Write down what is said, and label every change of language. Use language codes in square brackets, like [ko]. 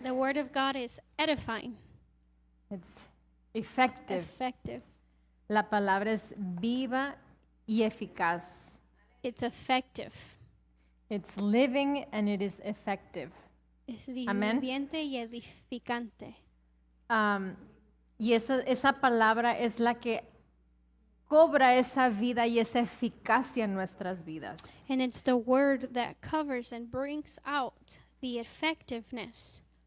[en] The word of God is edifying, It's effective. effective. [es] La palabra es viva y eficaz. [en] It's effective. It's living and it is effective. [es] Es Amén. viviente y edificante. Y esa palabra es la que cobra esa vida y esa eficacia en nuestras vidas. [en] And it's the word that covers and brings out the effectiveness.